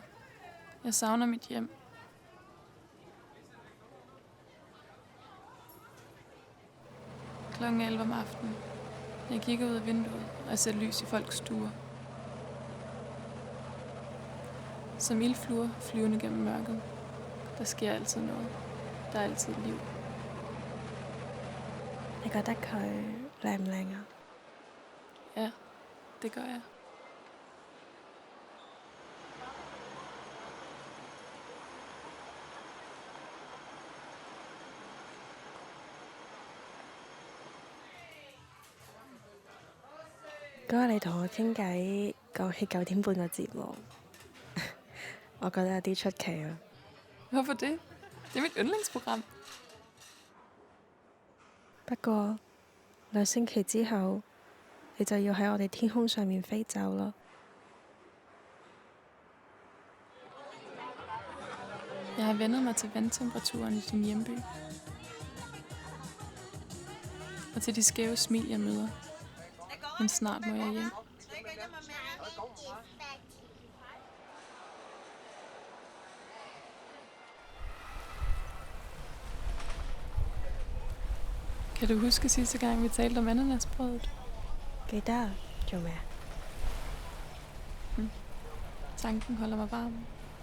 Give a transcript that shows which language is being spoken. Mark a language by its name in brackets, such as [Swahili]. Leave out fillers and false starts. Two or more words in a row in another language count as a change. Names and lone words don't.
[Danish] Jeg savner mit hjem. Klokken 11 om aftenen. Jeg kigger ud af vinduet, og jeg ser lys i folks stuer. Som ildfluer flyvende gennem mørket. Der sker altid noget. Der er altid liv. [Cantonese] 你覺得佢靚唔靚啊？ [Danish] Ja, det gør jeg. [Cantonese] 嗰日你同我傾偈講起9點半個節目，我覺得有啲出奇啊。 [Danish] Hvorfor det? Det er mit yndlingsprogram. [Cantonese] 不過2星期之後，你就要喺我哋天空上面飛走咯。 [Danish] Jeg har vendet mig til vandtemperaturen i din hjemby. Og til de skæve smil, jeg møder. Men snart må jeg hjem. Kan du huske sidste gang, vi talte om ananasbrødet? [Cantonese] 記得做咩啊？ [Danish] Tanken holder mig varm.